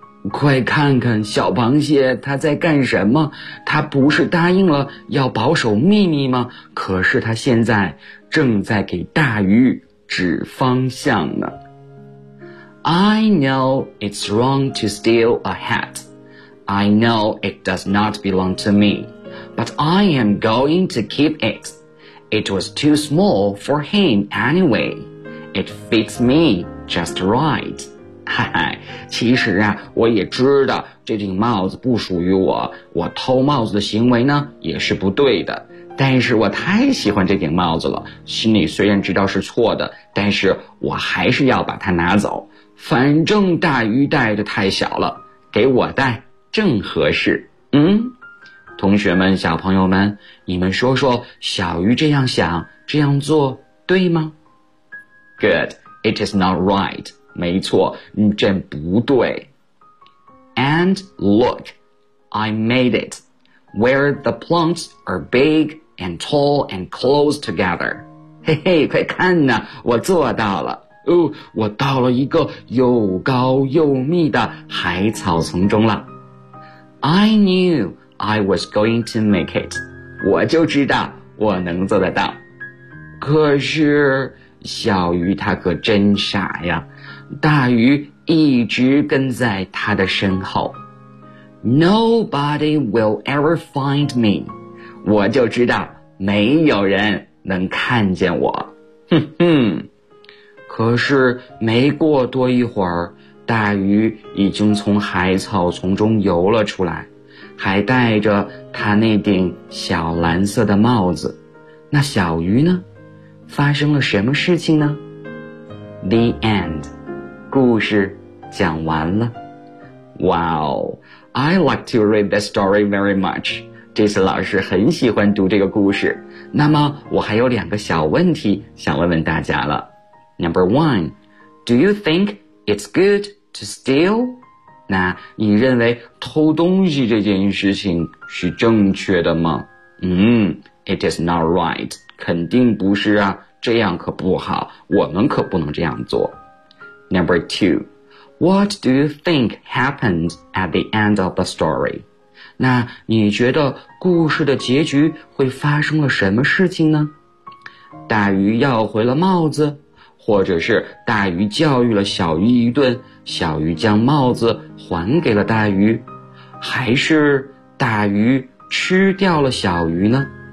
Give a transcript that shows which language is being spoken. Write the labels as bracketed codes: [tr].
[zh] 快看看小螃蟹他在干什么？他不是答应了要保守秘密吗？可是他现在正在给大鱼指方向呢。 [en] I know it's wrong to steal a hat. I know it does not belong to me, but I am going to keep it. It was too small for him anyway. It fits me just right. [zh] 其实啊，我也知道这顶帽子不属于我，我偷帽子的行为呢也是不对的。但是我太喜欢这顶帽子了，心里虽然知道是错的，但是我还是要把它拿走。反正大鱼戴的太小了，给我戴正合适。同学们，小朋友们，你们说说小鱼这样想这样做对吗？ [en] Good, it is not right. [zh] 没错，这不对。 [en] And look, I made it where the plants are big and tall and close together. [zh] 嘿嘿，快看呐，我做到了。我到了一个又高又密的海草丛中了。 [en] I knew I was going to make it. [zh] 我就知道我能做得到。可是小鱼它可真傻呀，大鱼一直跟在它的身后。 [en] Nobody will ever find me. [zh] 我就知道没有人能看见我。哼哼。可是没过多一会儿，大鱼已经从海草丛中游了出来，还戴着他那顶小蓝色的帽子。那小鱼呢？发生了什么事情呢？ [en] The end. [zh] 故事讲完了。 [en] Wow, I like to read this story very much. [zh] 这次老师很喜欢读这个故事。那么我还有两个小问题想问问大家了。 [en] Number one, do you think it's good to steal? [zh] 那你认为偷东西这件事情是正确的吗？ [en] It is not right. [zh] 肯定不是啊，这样可不好，我们可不能这样做。 [en] Number two, what do you think happened at the end of the story? [zh] 那你觉得故事的结局会发生了什么事情呢？大鱼要回了帽子，或者是大鱼教育了小鱼一顿，小鱼将帽子还给了大鱼，还是大鱼吃掉了小鱼呢？